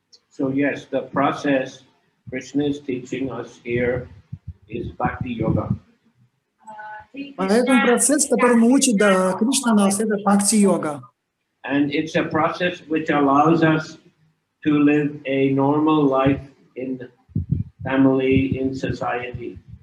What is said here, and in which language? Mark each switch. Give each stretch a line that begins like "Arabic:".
English: So yes, the process Krishna is teaching us here is Bhakti Yoga.
Russian: Поэтому процесс, которому учит Кришна нас, это Бхакти-йога.
English: And it's a process which allows us to live a normal life in family, in society.